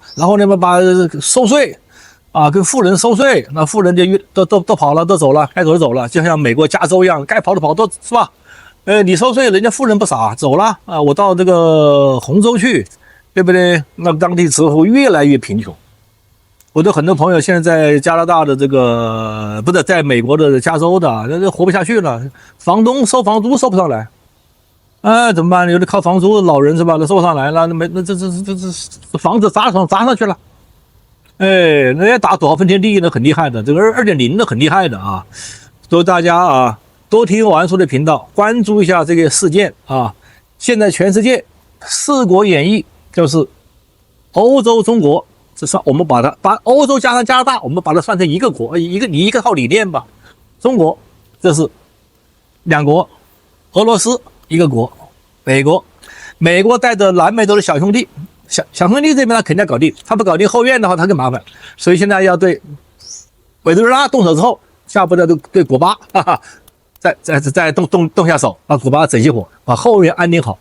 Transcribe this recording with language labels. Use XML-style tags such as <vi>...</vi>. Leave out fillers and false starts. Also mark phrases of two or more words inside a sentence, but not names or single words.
<zh>然後呢，把收稅啊，跟富人收稅，那富人就都跑了，都走了，該走就走了，就像美國加州一樣，該跑的跑都是吧？你收稅，人家富人不傻，走了啊，我到這個紅州去，對不對？那當地之後越來越貧窮。我的很多朋友現在在加拿大的这個不是在美國的加州的，那活不下去了，房東收房租收不上來，怎麼辦？有的靠房租的老人是吧？那收不上來了，那這房子砸上去了，人家打多少分田地呢，很厲害的，這個2.0的很厲害的啊，所以大家啊多聽王叔的頻道，關注一下這個事件啊。現在全世界4國演繹就是歐洲、中國。這算我們把歐洲加上加拿大，我們把它算成一個國，你一個套理念吧。中國這是2國，俄羅斯一個國，美國帶着南美洲的小兄弟，小兄弟這邊他肯定要搞定，他不搞定後院的話他更麻煩，所以現在要對委內瑞拉動手之後，下步要對古巴，再动下手，把古巴整熄火，把后院安定好。</zh>